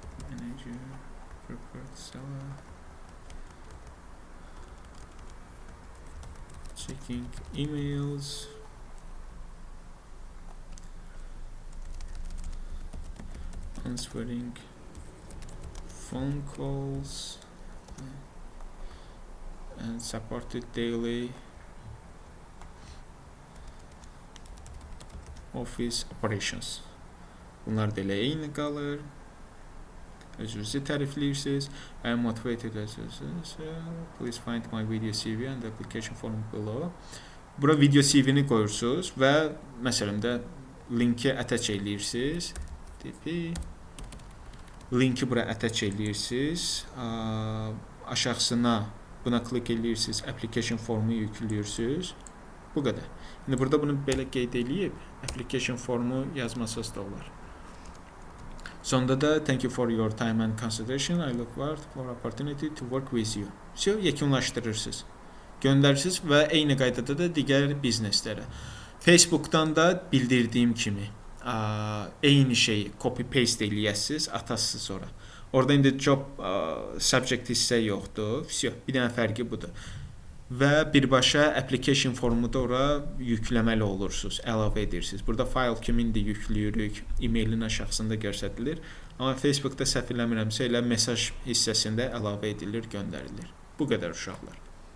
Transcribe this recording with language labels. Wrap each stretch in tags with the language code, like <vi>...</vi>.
<en>manager, corporate seller, checking emails, answering phone calls, and supported daily office operations.</en> <az>Bunlar da elə eyni qalır. Özünüzü tərifləyirsiniz.</az> <en>I am motivated as please find my video CV and the application form below.</en> <az>Bura video CV-ni qoyursunuz və məsələn də linki attach eləyirsiniz. Linki bura attach eləyirsiniz. Aşağısına buna klik eləyirsiniz. Application formu yüklüyorsunuz. Bu qədər. İndi burada bunu belə qeyd eləyib application formu yazmasız da olar. Sonda da</az> <en>thank you for your time and consideration. I look forward for opportunity to work with you.</en> <az>Yekunlaşdırırsınız. Göndərirsiniz və eyni qaydada da digər bizneslərə. Facebook'dan da bildirdiyim kimi eyni şeyi copy paste eləyəsiniz, atasınız ora. Orada indi job subject hissə yoxdur. Bir dənə fərqi budur. Və birbaşa application formu da ora yükləməli olursunuz, əlavə edirsiniz. Burada fayl kimindir yüklüyürük, e-mailin aşağısında göstərilir. Amma Facebook'da səhv eləmirəmsə elə mesaj hissəsində əlavə edilir, göndərilir. Bu qədər uşaqlar.</az>